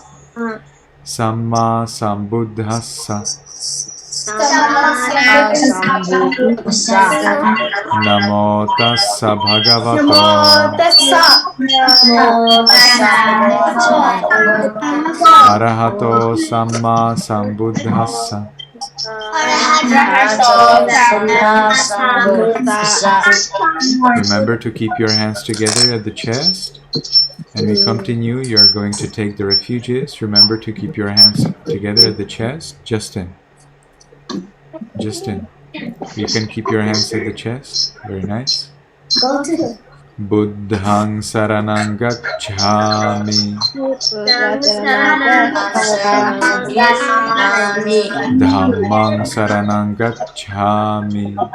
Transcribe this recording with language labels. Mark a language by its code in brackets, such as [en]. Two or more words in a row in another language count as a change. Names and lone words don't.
[pi] samma sambuddhassa namo tassa bhagavato arahato samma sambuddhassa. [en] Remember to keep your hands together at the chest. And we continue. You're going to take the refuges. Remember to keep your hands together at the chest. Justin, you can keep your hands at the chest. Very nice. Go to [pi] Buddhang saranang gacchami. Dhammang saranang gacchami.